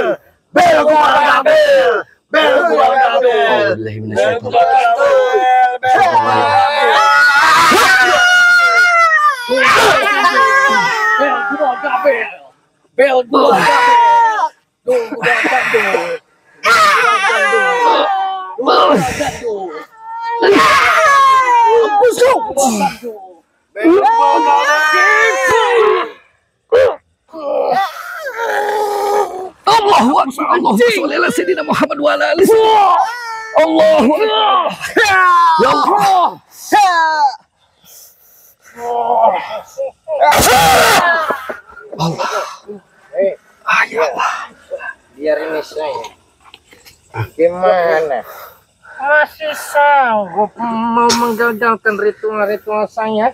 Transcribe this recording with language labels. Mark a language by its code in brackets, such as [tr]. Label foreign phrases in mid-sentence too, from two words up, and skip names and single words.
[ar] Bel gudal gandul. Bel gudal gandul. Bel gudal gandul. Bel gudal gandul. Dul gudal gandul. الله أكبر. اللهم صل على سيدنا محمد وعلى آله. الله أكبر. يا الله. [id] Biar ini saya. Gimana? Masih sanggup mau menggagalkan ritual-ritual saya?